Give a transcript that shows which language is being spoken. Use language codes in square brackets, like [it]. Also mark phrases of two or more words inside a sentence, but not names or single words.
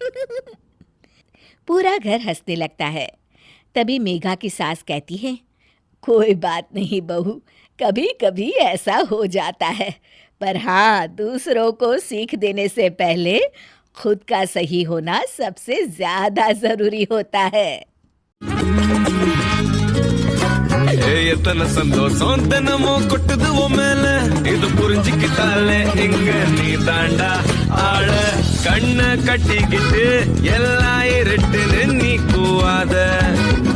[hi] पूरा घर हंसने लगता है। तभी मेघा की सास कहती है, कोई बात नहीं बहू, कभी कभी ऐसा हो जाता है, पर हाँ, दूसरों को सीख देने से पहले खुद का सही होना सबसे ज्यादा जरूरी होता है। [ta] எத்தனை சந்தோஷம் தினமும் கொட்டுது மேல இது புரிஞ்சுக்கிட்டாலே இங்க நீ தாண்டா ஆள கண்ணு உன்னை கட்டிக்கிட்டு எல்லாம் இருட்டுன்னு நீ கூவாத